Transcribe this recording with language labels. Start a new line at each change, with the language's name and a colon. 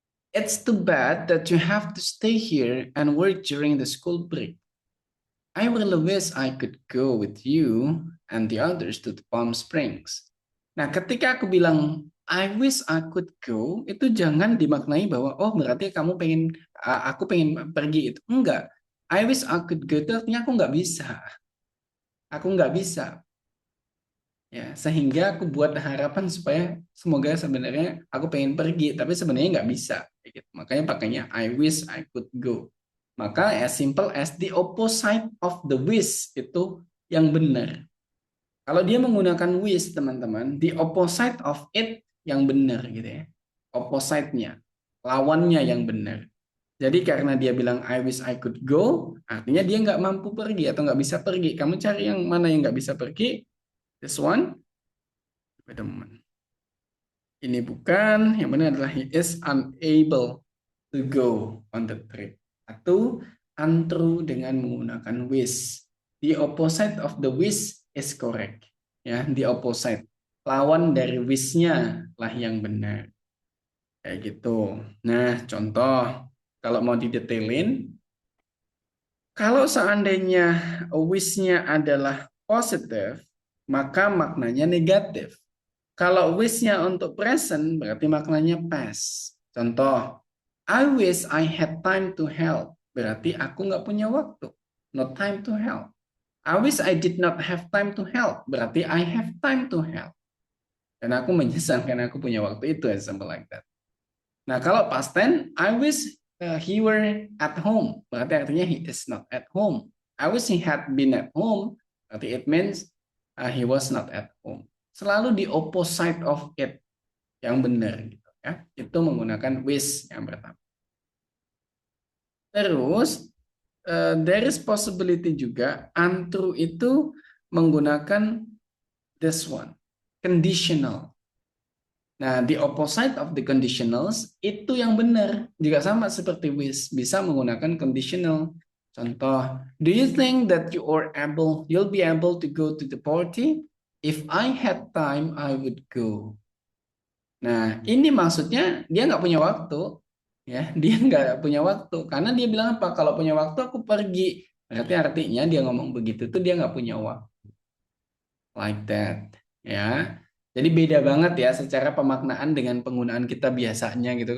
English: It's too bad that you have to stay here and work during the school break. I really wish I could go with you and the others to the Palm Springs.
Indonesian: Nah, ketika aku bilang I wish I could go, itu jangan dimaknai bahwa oh berarti kamu pengen, aku pengen pergi itu. Enggak. I wish I could go itu artinya aku nggak bisa. Aku nggak bisa. Ya, sehingga aku buat harapan supaya semoga sebenarnya aku pengen pergi, tapi sebenarnya nggak bisa. Gitu.
English: Makanya pakainya I wish I could go. Maka as simple as the opposite of the wish itu yang benar.
Indonesian: Kalau dia menggunakan wish, teman-teman, the opposite of it yang benar gitu ya. Opposite-nya, lawannya yang benar. Jadi karena dia bilang I wish I could go, artinya dia nggak mampu pergi atau nggak bisa pergi. Kamu cari yang mana yang nggak bisa pergi. This one. Wait a moment.
English: Ini bukan, yang benar adalah he is unable to go on the trip.
Indonesian: Atau untrue dengan menggunakan wish.
English: The opposite of the wish is correct. Ya, the opposite.
Indonesian: Lawan dari wish-nya lah yang benar. Kayak gitu. Nah, contoh kalau mau didetailin, kalau seandainya wish-nya adalah positive, maka maknanya negatif. Kalau wish-nya untuk present, berarti maknanya past.
English: Contoh, I wish I had time to help.
Indonesian: Berarti aku nggak punya waktu.
English: No time to help. I wish I did not have time to help. Berarti I have time to help.
Indonesian: Dan aku menyesal karena aku punya waktu itu, something like that. Nah, kalau past tense, I wish he were at home.
English: Berarti artinya he is not at home. I wish he had been at home. Berarti it means he was not at home. Selalu the opposite of it
Indonesian: yang benar gitu ya. Itu menggunakan which yang pertama.
English: Terus there is possibility juga untrue itu menggunakan this one, conditional. Nah, the opposite of the conditionals itu yang benar.
Indonesian: Juga sama seperti with, bisa menggunakan conditional.
English: Contoh, do you think that you'll be able to go to the party? If I had time, I would go.
Indonesian: Nah, ini maksudnya dia nggak punya waktu, ya. Dia nggak punya waktu karena dia bilang apa? Kalau punya waktu aku pergi. Berarti artinya dia ngomong begitu tuh dia nggak punya waktu. Like that, ya. Jadi beda banget ya secara pemaknaan dengan penggunaan kita biasanya gitu.